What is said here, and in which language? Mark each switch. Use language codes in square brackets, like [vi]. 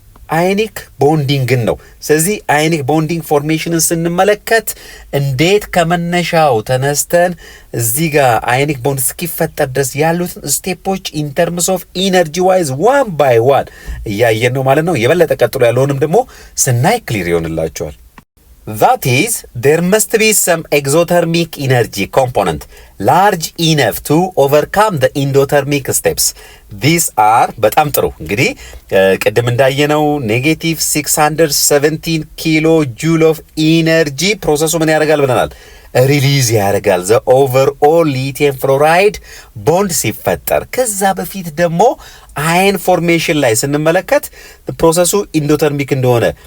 [am] አዮኒክ ቦንዲንግን ነው። ስለዚህ አዮኒክ ቦንዲንግ ፎርሜሽንን ስንመለከት እንዴት ከመነሻው ተነስተን እዚህ ጋር አዮኒክ ቦንድ እስኪፈጠር ድረስ ያሉትን ስቴፖች [en] ኢን ተርምስ ኦፍ ኢነርጂ ዋይዝ ዋን ባይ ዋን [am] እያየን ነው ማለት ነው። የበለጠ ቀጥሎ ያለውንም ደግሞ ስናይ ክሊር ይሆንላቸዋል። [en] That is, there must be some exothermic energy component. large enough to overcome the endothermic steps. These are [am] በጣም ጥሩ እንግዲህ ቅድም እንዳየነው ኔጌቲቭ 617 ኪሎ ጁል ኦፍ ኢነርጂ ፕሮሰሱ ምን ያደርጋል ብለናል? ሪሊዝ ያደርጋል ዘ ኦቨርኦል ሊቲየም ፍሎራይድ ቦንድ ሲፈጠር። ከዛ በፊት ደግሞ አይን ፎርሜሽን ላይ ስንመለከት ፕሮሰሱ ኢንዶተርሚክ እንደሆነ